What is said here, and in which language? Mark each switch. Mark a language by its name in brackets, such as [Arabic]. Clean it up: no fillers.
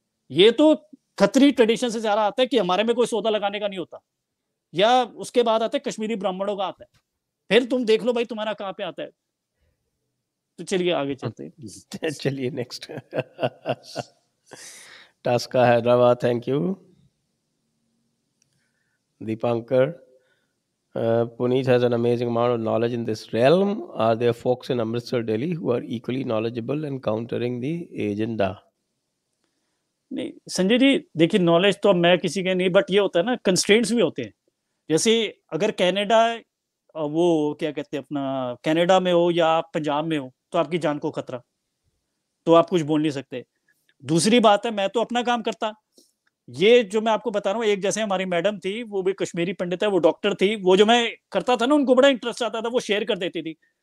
[Hindi] ये तो खत्री ट्रेडिशन से ज्यादा आता है कि हमारे में कोई सौदा लगाने का नहीं होता, या उसके बाद आता है कश्मीरी ब्राह्मणों का आता है. फिर तुम देख लो भाई तुम्हारा कहां पे आता है. तो चलिए आगे चलते हैं. चलिए next. टास्का Hyderabad, thank you. [English] Deepankar, Puneet has an amazing amount of knowledge in this realm. Are there folks in Amritsar, Delhi who are equally knowledgeable and countering the agenda? [Hindi] नहीं संजय जी, देखिए नॉलेज तो अब मैं किसी के नहीं, बट ये होता है ना, कंस्ट्रेंट्स भी होते हैं। जैसे अगर कनाडा, वो क्या कहते हैं अपना, कनाडा में हो या आप पंजाब में हो, तो आपकी जान को खतरा, तो आप कुछ बोल नहीं सकते। दूसरी बात है, मैं तो अपना काम करता, ये जो मैं आपको बता रहा हूँ, एक जैसे हमारी मैडम थी, वो भी कश्मीरी पंडित है, वो डॉक्टर थी, वो जो मैं करता था ना, उनको बड़ा इंटरेस्ट आता था, वो शेयर कर देती थी।